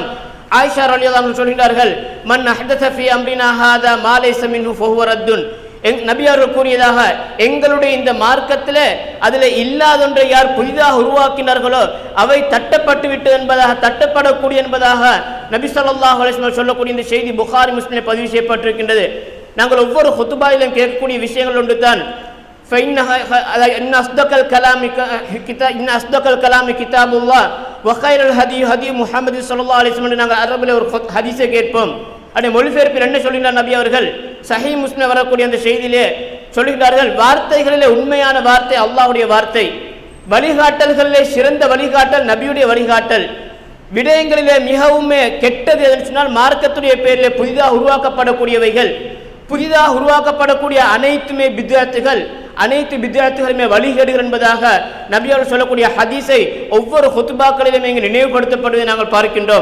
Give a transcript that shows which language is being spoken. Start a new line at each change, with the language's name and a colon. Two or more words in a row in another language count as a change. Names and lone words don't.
Tamil: ஆயிஷா
Arabic: رضي الله عنها
Tamil: சொல்கிறார்கள்,
Arabic: من أحدث في أمرنا هذا ما ليس منه فهو رد,
Tamil: நபி அவர்கள் கூறியதாக எங்களுடைய இந்த மார்க்கத்தில் அதில் இல்லாதொன்றை யார் புதிதாக உருவாக்கினார்களோ அவை தட்டப்பட்டு விட்டு என்பதாக, தட்டப்படக்கூடிய என்பதாக நபி
Arabic: صلى الله عليه وسلم
Tamil: சொல்லக்கூடிய இந்த செய்தி புகாரி முஸ்லிமில் பதிவு செய்யப்பட்டிருக்கின்றது. நாங்கள் ஒவ்வொரு ஹுத்பாவிலும் கேட்கக்கூடிய விஷயங்கள் ஒன்று தான்,
Arabic: إن أصدق الكلام كتاب الله وخير الهدي هدي محمد صلى الله عليه وسلم.
Tamil: நாங்கள் அரபில் ஒரு ஹதீஸை கேட்போம். அப்படி மொழிபெயர்ப்பில் என்ன சொல்கிறார் நபி அவர்கள்? சஹீஹ் முஸ்லிம் வரக்கூடிய அந்த செய்தியிலே சொல்கிறார்கள், வார்த்தைகளிலே உண்மையான வார்த்தை அல்லாஹ்வுடைய வார்த்தை, வழிகாட்டல்களிலே சிறந்த வழிகாட்டல் நபியுடைய வழிகாட்டல், விடயங்களிலே மிகவும் கெட்டது எதுன்னு சொன்னால் மார்க்கத்துடைய பெயரிலே புதிதாக உருவாக்கப்படக்கூடியவைகள், புதிதாக உருவாக்கப்படக்கூடிய அனைத்துமே பித்அத்துகள், அனைத்து பித்அத்துகளுமே வழிகேடுகள் என்பதாக நபி அவர்கள் சொல்லக்கூடிய ஹதீஸை ஒவ்வொரு ஹுத்பாக்களிலும் இங்கு நினைவுபடுத்தப்படுவதை நாங்கள் பார்க்கின்றோம்.